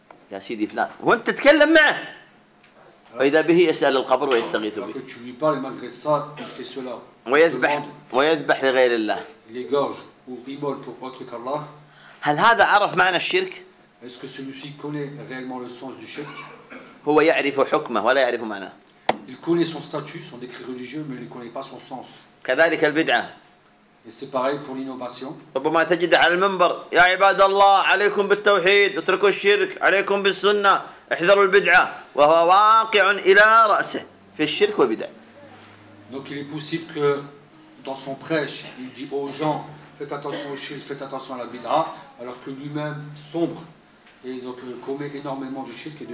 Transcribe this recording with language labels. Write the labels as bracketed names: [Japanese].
[French] Ya Sidi Flan, quand tu te parles avec lui, et si c'est lui, il te demande et il s'agit de lui. Quand tu lui parles malgré ça, il fait cela. Il égorge ou immole pour autre qu'Allah. Est-ce que celui-ci connaît réellement le sens du shirk? [Arabic] هو يعرف حكمه ولا يعرف معناه. [French] Il connaît son statut, son décret religieux, mais il ne connaît pas son sens. [Arabic] كذلك البدعة. [French] Et c'est pareil pour l'innovation. [Arabic] ربما تجد على المنبر يا عباد الله عليكم بالتوحيد اتركوا الشرك عليكم بالسنة احذروا البدعة وهو واقع إلى رأسه في الشرك والبدعة. [French] Donc il est possible que dans son prêche il dit aux gens faites attention au shirk, faites attention à la bid'a, alors que lui-même sombre. Et donc commet énormément de shirk et de